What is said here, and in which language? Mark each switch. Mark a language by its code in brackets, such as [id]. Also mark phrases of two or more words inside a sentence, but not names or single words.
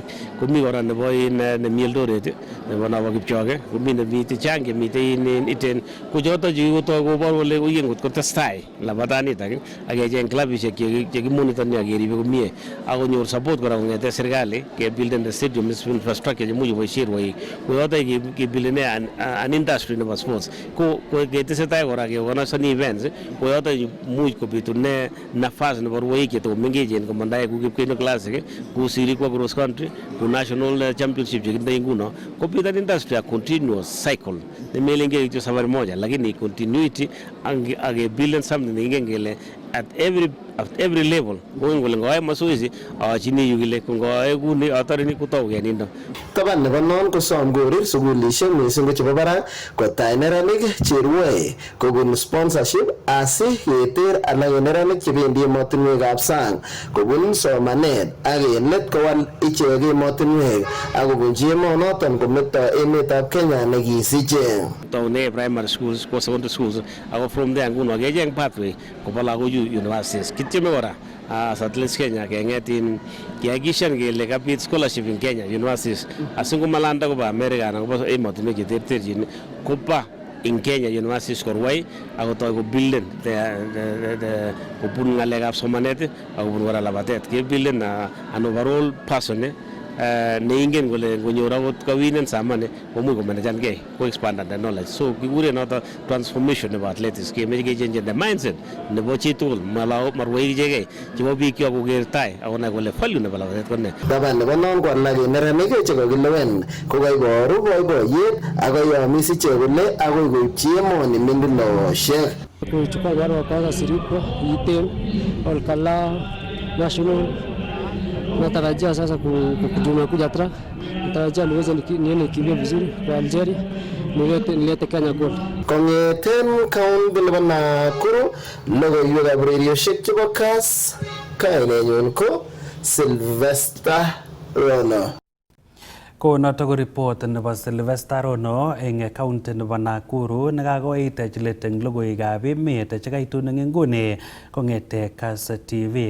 [kln] Komi kora nebo nemi Eldoret nebo nabo Kipchoge, komi nemiten chang chemiten iten kochoto chekikotoi kobor kole uyen kot kotestai labatanitak ak kecheng klabisiek chekimonitoni ak keribe komie ak konyor support kora kong'ete serikali kebuilden [en] the stadium infrastructure [kln] chemuch koboisie rwoik. Koyoto kebuildene [en] an industry [kln] nebo sports ko ketesetai kora keorganisani events koyoto much kobitune nafas nebo rwoik chetomengechen komandae ku Kipkeno Classic ku Sirikwa cross country ku [en] national championship [kln] chekindoi nguno kobit [en] an industry a continuous cycle [kln] nemelenge kityo [sw] safari moja lakini [kln] continuity ak [en] build something [kln] neingen kele [en] at every level [kln] ngoen kole ngoe masoezi achini yu kile ngoe kuni atarini kutau kenindo taban nebo non kosom Korir sukulishek mising ko chebo barak kotai neranik cherwoe kobun sponsorship asi keter alak en neranik chebendi emotinwekab sang kobun somanet ak en let kowal ichek emotinwek ak kobunchi emonoton kometo emetab Kenya nekisiche taune [en] primary schools [kln] ko [en] secondary schools [kln] ako [en] from there [kln] nguno kecheng pathway koba lagochu universities kityeme kora Athletics Kenya keng'etin kihakikishan kele kabit [en] scholarship in Kenya universities [kln] asingomalanda koba America anan koba emotinwek cheterterchin koba [en] in Kenya universities [kln] korwai akotoi kobuilden kobun ng'alekab somanet ak kobun kora labatet kebuilden [en] an overall person [kln] neingen kole ngonyor akot kawinen samane komuch komanagengei ko [en] expand the knowledge [kln] so kikure noto transformation nebo athletics kemeche kechange [en] the mindset [kln] nebo chitugul marwai ichegei chebo biik kyok koker tai akonai kole value nebo labatet kone taban nebo non ko alak en neranik chekokilewen kokaiboru boiboiyet akoyomis ichek kole akoi koipchi emoni mindiloshek [sw] kuchukua wale wakaanza Sirikwa Iten Olkala National. Natarajia sasa kuja track, natarajia niweze niende kimbia vizuri kwa Algeria, nilete Kenya gold. [kln] Kong'eten kaunti nebo Nakuru logoiwekab urerioshek chebo Kass kainenyun ko Sylvester Rono. Konoto ko report nebo Sylvester Rono eng county nebo Nakuru nekakoitech let eng logoiwekab emet chekaitun eng nguni kong'ete Kass TV.